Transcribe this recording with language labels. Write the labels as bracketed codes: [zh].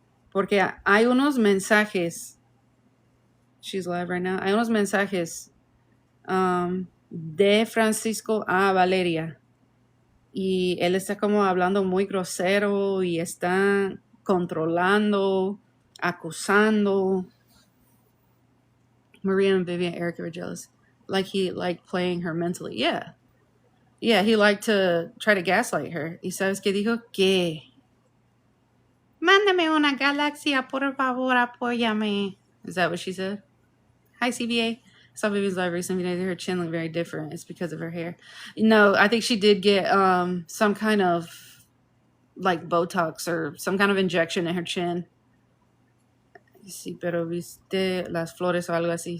[es] Porque hay unos mensajes. [en] She's live right now. [es] Hay unos mensajes de Francisco a Valeria. Y él está como hablando muy grosero y está controlando, acusando. [en] Maria and Vivian, Erica were jealous. Like he liked playing her mentally. Yeah. Yeah, he liked to try to gaslight her. [es] ¿Y sabes qué dijo? Que mándame una galaxia, por favor, apóyame. [en] Is that what she said? Hi, CBA. I saw Vivian's live recently. Her chin looked very different. It's because of her hair. No, I think she did get some kind of like Botox or some kind of injection in her chin. [es] Sí, pero viste las flores o algo así.